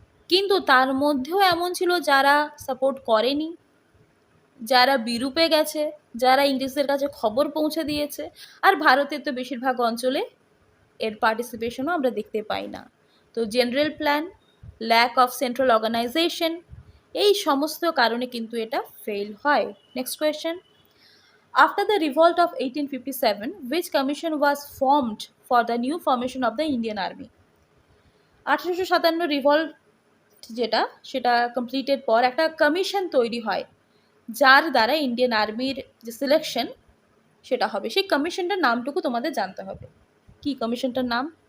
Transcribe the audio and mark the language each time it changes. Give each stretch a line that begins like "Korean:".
Bangla: কিন্তু তার মধ্যেও এমন ছিল যারা সাপোর্ট করেনি, যারা বিরূপে গেছে, যারা ইংরেজদের কাছে খবর পৌঁছে দিয়েছে। আর ভারতের তো বেশিরভাগ অঞ্চলে এর পার্টিসিপেশনও আমরা দেখতে পাই না। তো general plan, lack of central organisation, এই সমস্ত কারণে কিন্তু এটা ফেল হয়।
English: Next question, after the revolt of 1857 which commission was formed for the new formation of the Indian Army?
Bangla: 1857 revolt যেটা, সেটা কমপ্লিটের পর একটা কমিশন তৈরি হয়, যার দ্বারা ইন্ডিয়ান আর্মির যে সিলেকশন সেটা হবে। সেই কমিশনটার নামটুকু তোমাদের জানতে হবে। কি কমিশনটার নাম?